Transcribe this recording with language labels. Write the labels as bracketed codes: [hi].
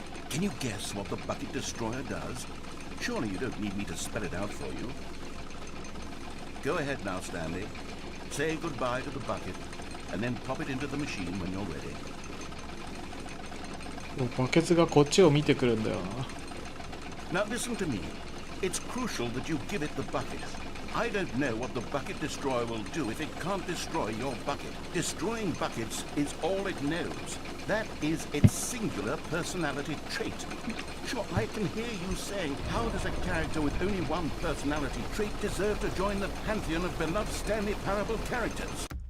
[en] Can you guess what the Bucket Destroyer does? Surely you don't need me to spell it out for you. Go ahead now, Stanley. Say goodbye to the bucket, and then pop it into the machine when you're ready. [ja] バケツがこっちを見てくるんだよな。 [en] Now listen to me. It's crucial that you give it the bucket. I don't know what the Bucket Destroyer will do if it can't destroy your bucket. Destroying buckets is all it knows. That is its singular personality trait. Sure, I can hear you saying, how does a character with only one personality trait deserve to join the pantheon of beloved Stanley Parable characters?